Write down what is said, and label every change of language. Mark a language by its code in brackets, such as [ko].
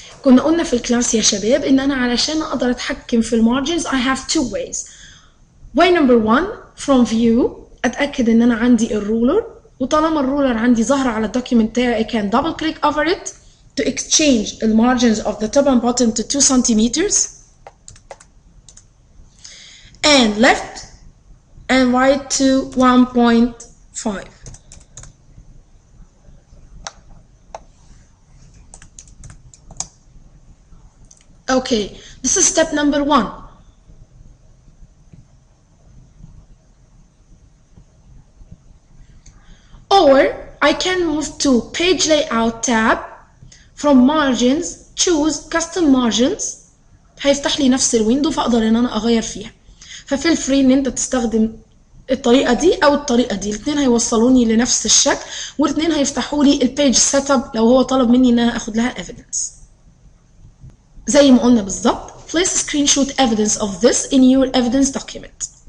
[ar] كنا قلنا في الكلاس يا شباب ان انا علشان اقدر اتحكم في المارجنز [en] I have two ways. way number one from view [ar] اتاكد ان انا عندي الرولر وطالما الرولر عندي ظاهره على الدوكيمنت بتاعي [en] I can double click over it to exchange the margins of the top and bottom to 2 centimeters and left and right to 1.5. Okay, this is step number one. Or I can move to page layout tab. From margins choose custom margins. [ar] هيفتح لي نفس الويندو فاقدر ان انا اغير فيها. ففيل فري ان انت تستخدم الطريقه دي او الطريقه دي، الاثنين هيوصلوني لنفس الشكل والاثنين هيفتحوا لي البيج سيت اب لو هو طلب مني ان انا اخد لها evidence. زي ما قلنا بالظبط. [en] Place screenshot evidence of this in your evidence document.